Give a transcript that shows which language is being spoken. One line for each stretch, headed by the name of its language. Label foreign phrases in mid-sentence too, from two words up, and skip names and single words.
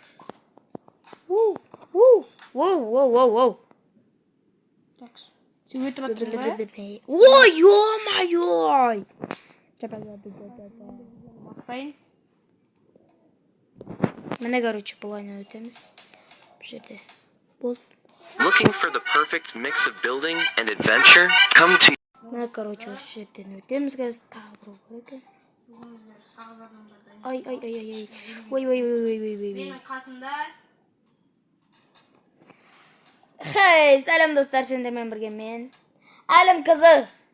Kazakh: Воу. Так, сен өтіп жатсың ба?
Russian: Ой, ё-моё!
Kazakh: Мақтайын. Міне, короче, бұлайна өтеміз. Бұл жерде болды.
English: Looking for the perfect mix of building and adventure? Come to
Kazakh: Міне, короче, осы жерден өтеміз. Қазір тағы бір керек. Ай. Ой. Менің қасымда. Хей, сәлем достар, сендермен бірге мен әлім қызы.